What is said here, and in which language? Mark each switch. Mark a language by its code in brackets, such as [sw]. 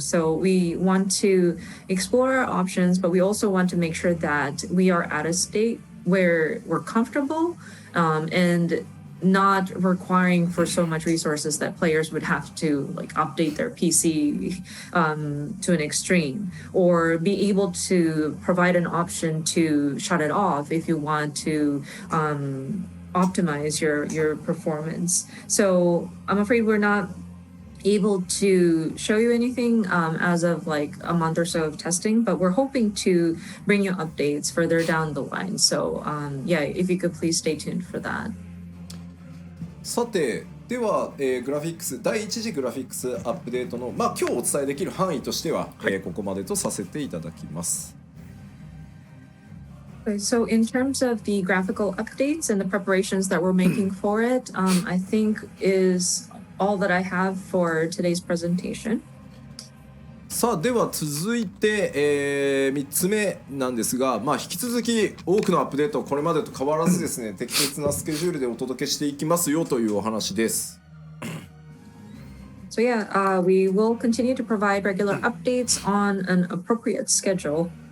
[en] So we want to explore our options, but we also want to make sure that we are at a state where we're comfortable and not requiring for so much resources that players would have to like update their PC to an extreme, or be able to provide an option to shut it off if you want to optimize your performance. So I'm afraid we're not able to show you anything as of like a month or so of testing, but we're hoping to bring you updates further down the line. So yeah, if you could please stay tuned for that. [ja] さてでは、グラフィックス第1次グラフィックスアップデートの、今日お伝えできる範囲としては、ここまでとさせていただきます。 [en] Okay, so in terms of the graphical updates and the preparations that we're making for it, I think is all that I have for today's presentation. [ja] さあでは続いて、3つ目なんですが、引き続き多くのアップデートをこれまでと変わらずですね適切なスケジュールでお届けしていきますよというお話です。 [en] So yeah, we will continue to provide regular updates on an appropriate schedule.